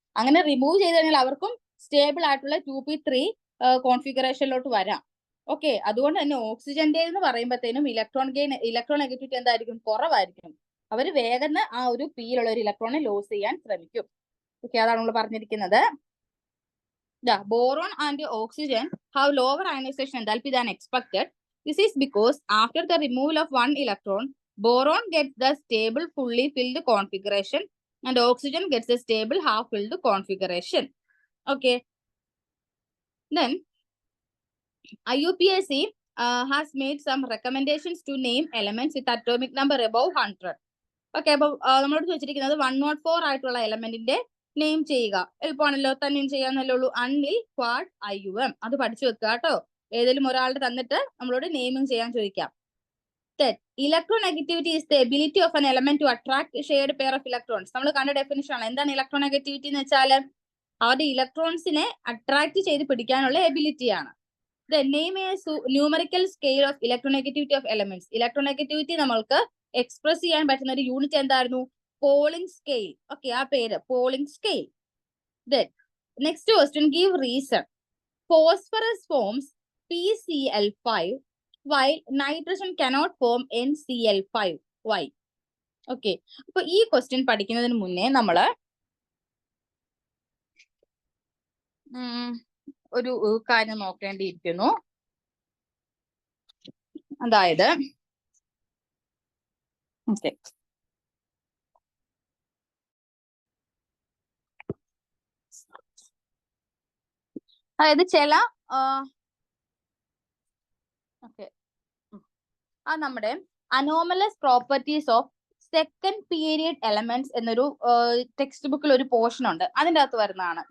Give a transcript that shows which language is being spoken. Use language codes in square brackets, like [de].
[ml] അങ്ങനെ റിമൂവ് ചെയ്ത് കഴിഞ്ഞാൽ അവർക്കും സ്റ്റേബിൾ ആയിട്ടുള്ള 2p3 കോൺഫിഗറേഷനിലോട്ട് വരാം. ഓക്കെ, അതുകൊണ്ട് തന്നെ ഓക്സിജന്റെ എന്ന് പറയുമ്പോഴത്തേനും ഇലക്ട്രോൺ നെഗറ്റിവിറ്റി എന്തായിരിക്കും, കുറവായിരിക്കും. അവർ വേഗം ആ ഒരു പിയിലുള്ള ഒരു ഇലക്ട്രോണെ ലോസ് ചെയ്യാൻ ശ്രമിക്കും. ഓക്കെ, അതാണ് നമ്മൾ പറഞ്ഞിരിക്കുന്നത്. [en] Boron and oxygen have lower ionization enthalpy than expected. This is because after the removal of one electron, boron gets the stable fully filled configuration and oxygen gets a stable half filled configuration. Okay. Then IUPAC has made some recommendations to name elements with atomic number above 100. [ml] Okay, അപ്പോൾ നമ്മളോട് ചോദിച്ചിരിക്കുന്നത് 104 ആയിട്ടുള്ള എലമെന്റിന്റെ name ചെയ്യുക. എളുപ്പമാണല്ലോ, തന്നെയും ചെയ്യാന്നല്ലേ ഉള്ളൂ. അൺനിൽ, quad, IUM അത് പഠിച്ചു വെക്കുക കേട്ടോ. ഏതെങ്കിലും ഒരാളുടെ തന്നിട്ട് നമ്മളോട് നെയിമിങ് ചെയ്യാൻ ചോദിക്കാം. [en] Electronegativity is the ability of an element to attract a shared pair of electrons. [ml] നമ്മൾ കണ്ട ഡെഫിനിഷൻ ആണ്. എന്താണ് ഇലക്ട്രോനെഗറ്റിവിറ്റി എന്ന് വെച്ചാൽ അവരുടെ ഇലക്ട്രോൺസിനെ അട്രാക്ട് ചെയ്ത് പിടിക്കാനുള്ള എബിലിറ്റി ആണ്. [en] The name is numerical scale of electronegativity of elements. [ml] Electronegativity നമ്മൾക്ക് എക്സ്പ്രസ് ചെയ്യാൻ പറ്റുന്ന ഒരു യൂണിറ്റ് എന്തായിരുന്നു, പോളിംഗ് സ്കെയിൽ. ഓക്കെ, ആ പേര് polling scale. [en] Then next question, give reason. Phosphorus forms PCl5 while nitrogen cannot form NCl5. Why? [ml] Okay, അപ്പൊ ഈ question പഠിക്കുന്നതിന് മുന്നേ നമ്മള് ഒരു കാര്യം നോക്കേണ്ടിയിരിക്കുന്നു. അതായത് ഓക്കെ, അതായത് ചില ഓക്കെ നമ്മുടെ anomalous properties of second period elements എന്നൊരു ടെക്സ്റ്റ് ബുക്കിൽ ഒരു പോർഷൻ ഉണ്ട്. അതിൻ്റെ അകത്ത് വരുന്നതാണ്.